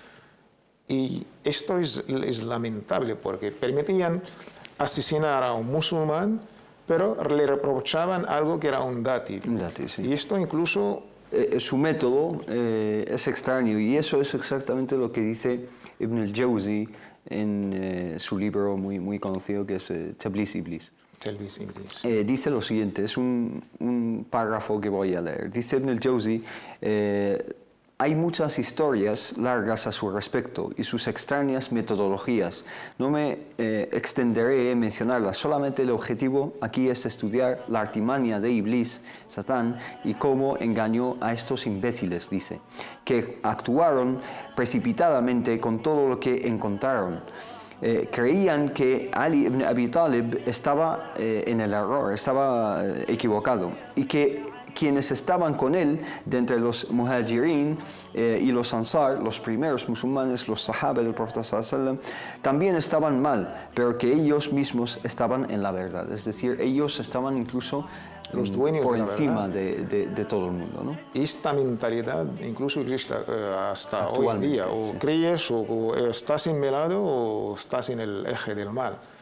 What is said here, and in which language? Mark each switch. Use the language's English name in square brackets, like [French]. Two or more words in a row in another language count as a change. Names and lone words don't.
[Spanish] Y esto es lamentable porque permitían asesinar a un musulmán, pero le reprochaban algo que era un dátil. Un dátil, sí. Y esto incluso... su método es extraño y eso es exactamente lo que dice Ibn al-Jawzi en su libro muy conocido que es Tablis Iblis. Tablis Iblis. Dice lo siguiente, es un párrafo que voy a leer. Dice Ibn al-Jawzi: hay muchas historias largas a su respecto y sus extrañas metodologías. No me extenderé en mencionarlas, solamente el objetivo aquí es estudiar la artimaña de Iblis, Satán, y cómo engañó a estos imbéciles, dice, que actuaron precipitadamente con todo lo que encontraron. Creían que Ali ibn Abi Talib estaba en el error, estaba equivocado, y que quienes estaban con él, de entre los muhajirin y los ansar, los primeros musulmanes, los sahaba del Profeta [Arabic] صلى الله عليه وسلم, [Spanish] también estaban mal, pero que ellos mismos estaban en la verdad. Es decir, ellos estaban incluso los dueños por de la encima verdad. de todo el mundo, ¿no? Esta mentalidad incluso existe hasta hoy en día. O crees o estás en mi lado o estás en el eje del mal.